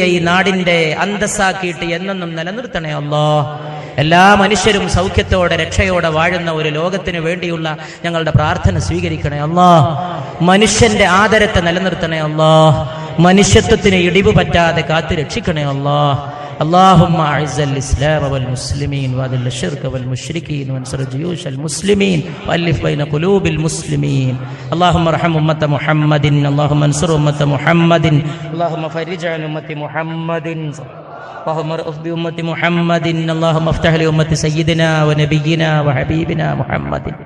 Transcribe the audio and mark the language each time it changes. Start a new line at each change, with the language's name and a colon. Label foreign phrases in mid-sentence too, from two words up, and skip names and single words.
Malayalam: ഈ നാടിന്റെ അന്തസ്സാക്കിയിട്ട് എന്നെന്നും നിലനിർത്തണേ അല്ലാഹ് എല്ലാ മനുഷ്യരും സൗഖ്യത്തോടെ രക്ഷയോടെ വാഴുന്ന ഒരു ലോകത്തിന് വേണ്ടിയുള്ള ഞങ്ങളുടെ പ്രാർത്ഥന സ്വീകരിക്കണേ അല്ലാഹ് മനുഷ്യന്റെ ആദരത്തെ നിലനിർത്തണേ അല്ലാഹ് മനുഷ്യത്വത്തിന് ഇടിവ് പറ്റാതെ കാത്തു രക്ഷിക്കണേ അല്ലാഹ്
Arabic: اللهم أعز الإسلام والمسلمين وأذل الشرك والمشركين وانصر جيوش المسلمين وألف بين قلوب المسلمين اللهم ارحم أمة محمد اللهم انصر أمة محمد اللهم فرج عن أمة محمد اللهم ارأف بأمة محمد اللهم افتح لأمة سيدنا ونبينا وحبيبنا محمد